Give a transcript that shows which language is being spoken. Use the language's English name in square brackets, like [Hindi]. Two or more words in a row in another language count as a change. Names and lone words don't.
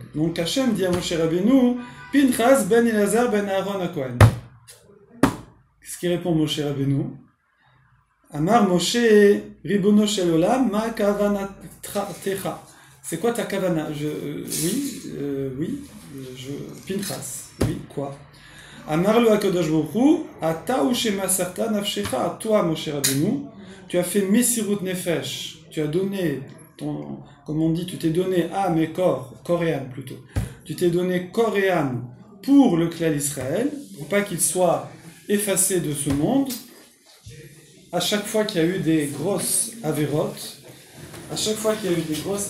[French] Donc Hachem dit à Moshe Rabbeinu, Pinchas ben Eliezer ben Aaron à Cohen. Qu'est-ce qui répond Moshe Rabbeinu? [Hebrew] אמר משה רבונו של עולם מה כוונתך. [French] C'est quoi ta kavana? Pinchas. Oui, quoi? [Hebrew] אמר לו הקדוש ברוך הוא אתה הוא שמסרת נפשך. [French] Toi, Moshe Rabbeinu, tu as fait [Hebrew] מסירות נפש. [French] Tu as donné ton, comme on dit, tu t'es donné âme et corps et âme plutôt. Tu t'es donné corps et âme pour le clan d'Israël, pour pas qu'il soit effacé de ce monde. À chaque fois qu'il y a eu des grosses avérotes, à chaque fois qu'il y a eu des grosses...